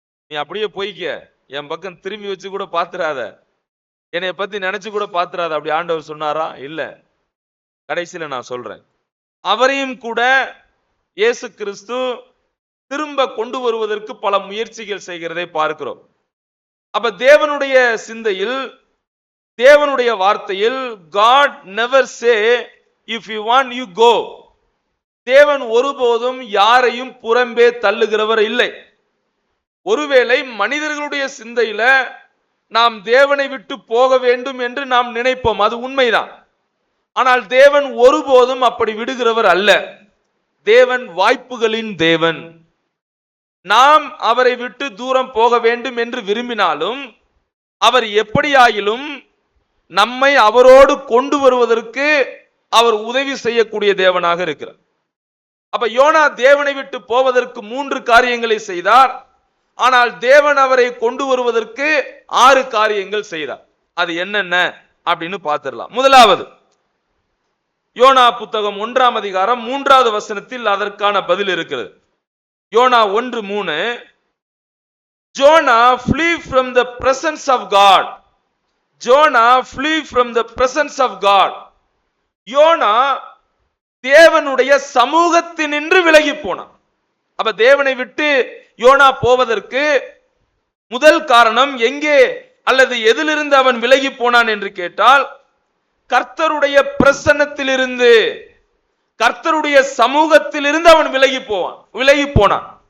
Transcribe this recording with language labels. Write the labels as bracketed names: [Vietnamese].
[Tamil] நீ அப்படியே போய்க்க, என் பக்கம் திரும்பி வச்சு கூட பாத்துறாத, என்னைய பத்தி நினைச்சு கூட பாத்துறாத, அப்படி ஆண்டவர் சொன்னாரா? இல்ல. கடைசியில நான் சொல்றேன், அவரையும் கூட இயேசு கிறிஸ்து திரும்ப கொண்டு வருவதற்கு பல முயற்சிகள் செய்கிறதை பார்க்கிறோம். அப்ப தேவனுடைய சிந்தையில், தேவனுடைய வார்த்தையில் [English] God never say if you want you go. [Tamil] தேவன் ஒருபோதும் யாரையும் புறம்பே தள்ளுகிறவர் இல்லை. ஒருவேளை மனிதர்களுடைய சிந்தையில நாம் தேவனை விட்டு போக வேண்டும் என்று நாம் நினைப்போம், அது உண்மைதான். ஆனால் தேவன் ஒருபோதும் அப்படி விடுகிறவர் அல்ல. தேவன் வாய்ப்புகளின் தேவன். நாம் அவரை விட்டு தூரம் போக வேண்டும் என்று விரும்பினாலும் அவர் எப்படியாயிலும் நம்மை அவரோடு கொண்டு வருவதற்கு அவர் உதவி செய்யக்கூடிய தேவனாக இருக்கிறார். அப்ப யோனா தேவனை விட்டு போவதற்கு 3 காரியங்களை செய்தார். ஆனால் தேவன் அவரை கொண்டு வருவதற்கு 6 காரியங்கள் செய்தார். அது என்னென்ன அப்படின்னு பார்த்திடலாம். முதலாவது, யோனா புத்தகம் 1ஆம் அதிகாரம் 3வது வசனத்தில் அதற்கான பதில் இருக்கிறது. [English] யோனா 1:3, Jonah flee from the presence of God. Jonah flee from the presence of God. [Tamil] YONO தேவனுடைய சமூகத்தினின்று விலகி போனான். அப்ப தேவனை விட்டு யோனா போவதற்கு முதல் காரணம் எங்கே அல்லது எதிலிருந்து அவன் விலகி போனான் என்று கேட்டால், கர்த்தருடைய பிரசன்னத்திலிருந்து, கர்த்தருடைய சமூகத்திலிருந்து அவன் விலகி போனான்.